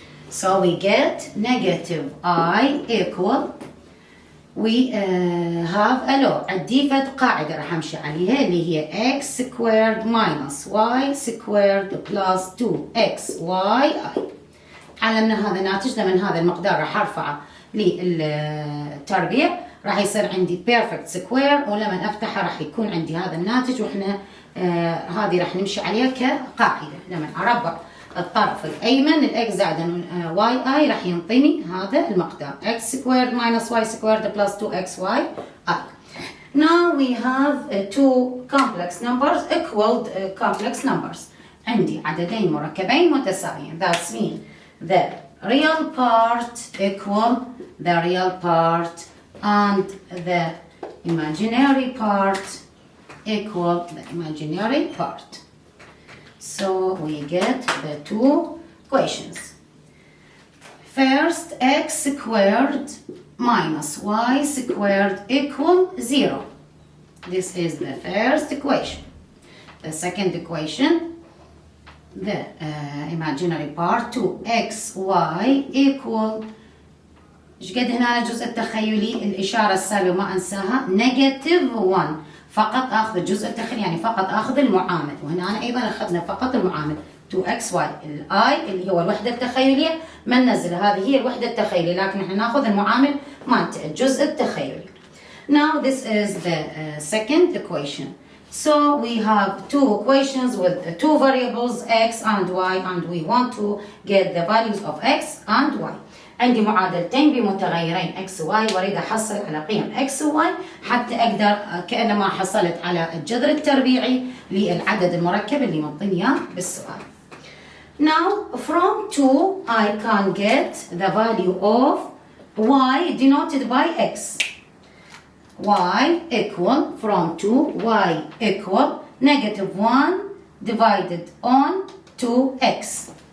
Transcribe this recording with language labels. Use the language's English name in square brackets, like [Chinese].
[English] So we get negative I equal, we have a law. [Arabic] عندي فد قاعدة راح امشي عليها اللي هي [English] x squared minus y squared plus 2xyi. [Arabic] علمنا هذا الناتج لما هذا المقدار راح ارفعه للتربيع راح يصير عندي perfect square، ولما افتحه راح يكون عندي هذا الناتج، واحنا هذه راح نمشي عليها كقاعده. لما اربع الطرف الأيمن الإكس زائد واي آي راح ينطيني هذا المقدار [English] x squared minus y squared plus 2xy I. Now we have two complex numbers equal complex numbers. [Arabic] عندي عددين مركبين متساويين. [English] That's mean the real part equal the real part and the imaginary part equal the imaginary part. So we get the two equations. First, x squared minus y squared equal 0. This is the first equation. The second equation, the imaginary part 2xy equal [Arabic] ايش قد هنا الجزء التخيلي الإشارة السالبة ما أنساها [English] negative 1. [Arabic] فقط اخذ الجزء التخيلي يعني فقط اخذ المعامل، وهنا أنا ايضا اخذنا فقط المعامل 2xy. الاي اللي هو الوحده التخيليه ما ننزلها، هذه هي الوحده التخيليه، لكن احنا ناخذ المعامل مالته الجزء التخيلي. [English] Now this is the second equation. So we have two equations with two variables x and y, and we want to get the values of x and y. [Arabic] عندي معادلتين بمتغيرين x و y، واريد احصل على قيم x و y حتى اقدر كانما حصلت على الجذر التربيعي للعدد المركب اللي منطيني اياه بالسؤال. [English] Now from 2 I can get the value of y denoted by x. Y equal from 2 y equal negative 1 divided on 2x.